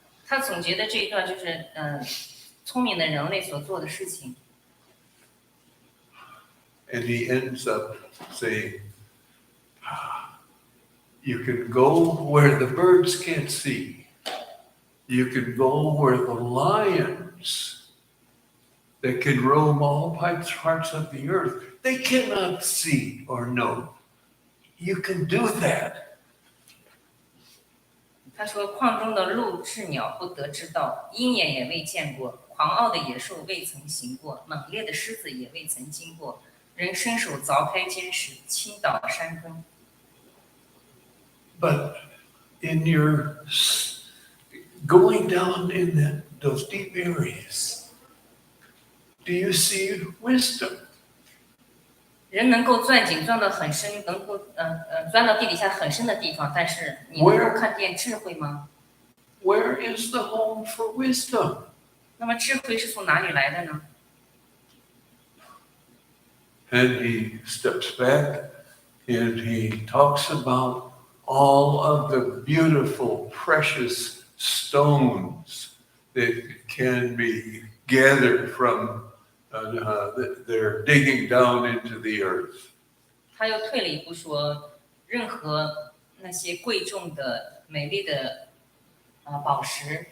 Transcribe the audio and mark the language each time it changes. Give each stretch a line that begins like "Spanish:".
Chinese: 他总结的这一段就是聪明的人类所做的事情。
English: And he ends up saying, you can go where the birds can't see. You can go where the lions that can roam all parts of the earth, they cannot see or know. You can do that.
Chinese: 他说：“矿中的鹿、雉鸟不得知道，鹰眼也未见过，狂傲的野兽未曾行过，猛烈的狮子也未曾经过。人伸手凿开坚石，倾倒山根。”
English: But in your going down in those deep areas, do you see wisdom?
Chinese: 人能够钻井钻到很深，能够钻到地底下很深的地方，但是你能够看见智慧吗？
English: Where is the home for wisdom?
Chinese: 那么智慧是从哪里来的呢？
English: And he steps back and he talks about all of the beautiful, precious stones that can be gathered from their digging down into the earth.
Chinese: 他又退了一步说，任何那些贵重的、美丽的宝石。